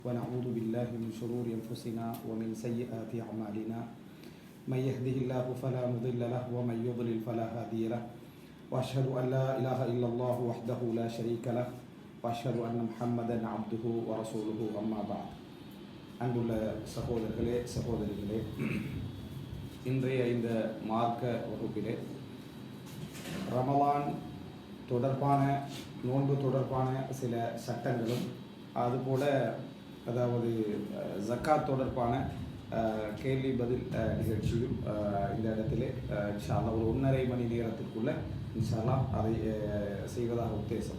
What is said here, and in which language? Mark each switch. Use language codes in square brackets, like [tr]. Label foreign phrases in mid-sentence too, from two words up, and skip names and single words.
[ar] ونعوذ بالله من شرور أنفسنا ومن سيئات أعمالنا من يهده الله فلا مضل له ومن يضلل فلا هادي له وأشهد أن لا إله إلا الله وحده لا شريك له وأشهد أن محمدا عبده ورسوله أما بعد. [ta] அன்புள்ள சகோதரர்களே சகோதரிகளே, இன்றைய இந்த மார்க்க வகுப்பிலே ரமலான் தொடர்பான நோன்பு தொடர்பான சில சட்டங்களும், அதுபோல அதாவது ஜக்காத் தொடர்பான கேள்வி பதில் நிகழ்ச்சியும் இந்த இடத்திலே [ar] إن شاء الله [ta] ஒரு 1.5 மணி நேரத்திற்குள்ள [ar] إن شاء الله [ta] அதை செய்வதாக உத்தேசம்.